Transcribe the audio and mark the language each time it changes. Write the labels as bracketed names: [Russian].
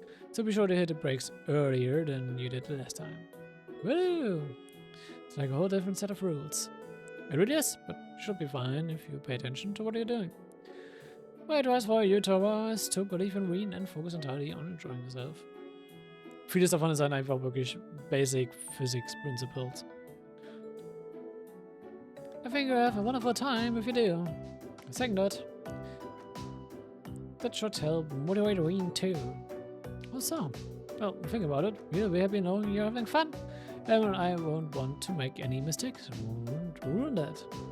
[English] So be sure to hit the brakes earlier than you did the last time. Woo! It's like a whole different set of rules. It really is, but should be fine if you pay attention to what you're doing. My advice for you, Tora, is to believe in Wien and focus entirely on enjoying yourself. [German] Vieles davon sind einfach wirklich [English] basic physics principles. I think you'll have a wonderful time if you do. Second that should help motivate Wien too. Also, well, think about it. You'll be happy knowing you're having fun. And I won't want to make any mistakes. Won't ruin that.